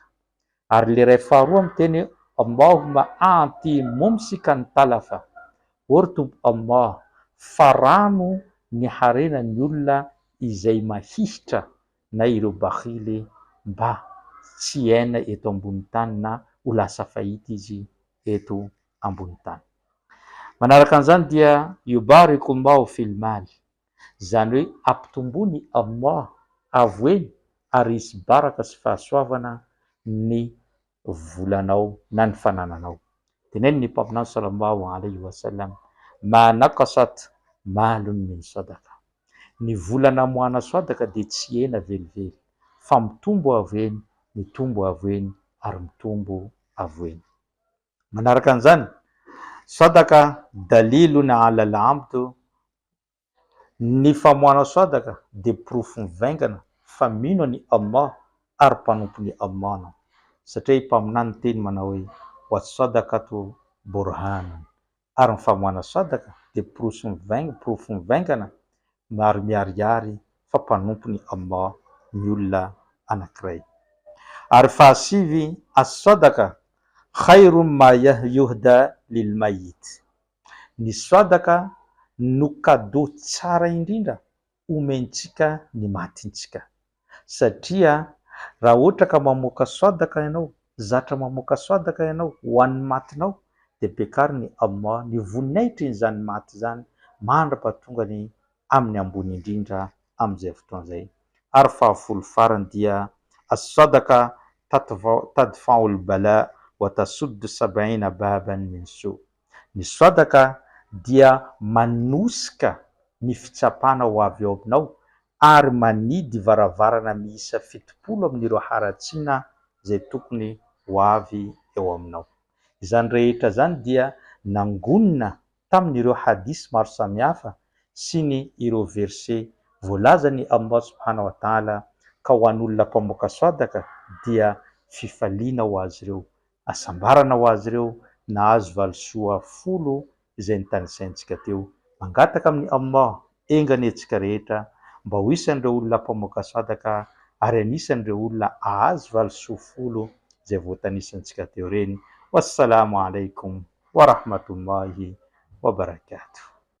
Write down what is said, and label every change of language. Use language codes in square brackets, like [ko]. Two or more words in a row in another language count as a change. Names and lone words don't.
[mg] Ary le iray faharoa miteny hoe [ar] اللهم أعط ممسكا تلفا, [mg] o ry Tompo Allah, farano ny harenany olona izay mahihitra na ireo bakhily mba tsy haina eto ambony tany na ho lasa fahita izy eto ambony tany. Manaraka an'izany dia [ar] يبارك الله في المال, [mg] zany hoe ampitombony Allah avoeny ary hisy baraka sy fahasoavana ny volanao na ny fanananao. Teneny ny mpaminany [ar] صلى الله عليه وسلم, ما نقصت مال من صدقة. [mg] Ny volana moana sadaka dia tsy hena velively, fa mitombo avoeny, mitombo avoeny ary mitombo avoeny. Manaraka an'izany, [ar] صدقة دليل على العبد, [mg] ny famoana sadaka dia porofo mivaingana fa mino any Allah ary mpanompon'ny Allah anao. Satria mpaminany teny manao hoe [ar] والصدقة برهان, [mg] ary ny famoana sadaka dia porofo mivaingana ary miharihary fa mpanompony Allah ny olona anankiray. Ary fahasivy, [ar] الصدقة خير ما يهدى للميت. [mg] Ny sadaka no cadeau tsara indrindra omentsika ny matintsika, satria raha ohatra ka mamoaka sadaka ianao, zatra mamoaka sadaka ianao ho an'ny matinao, dia bekariny Allah ny voninahitry izany maty zany mandra-patongany amin'ny ambony indrindra amin'izay fotoan'izay. Ary fahafolo farany dia [ar] الصدقة تدفع البلاء وتسد سبعين بابا من السوء. [mg] Ny sadaka dia manosika ny fitsapana ho avy ao aminao ary manidy varavarana miisa 70 amin'ireo haratsiana zay tokony ho avy eo aminao. Izany rehetra zany dia nangonina tamin'ireo hadisy maro samihafa sy ny ireo verset voalazany Allah [ar] سبحانه وتعالى [mg] ka ho an'olona mpamoaka sadaka dia fifaliana ho azy ireo, asambarana ho azy ireo, nahazo valisoa 10 izay nitanisaintsika teo. Mangataka amin'ny Allah engany antsika rehetra mba ho isan'ireo olona mpamoaka sadaka ary anisan'ireo olona ahazo valisoa 10 izay voatanisantsika teo reny. [ar] والسلام عليكم ورحمة الله وبركاته.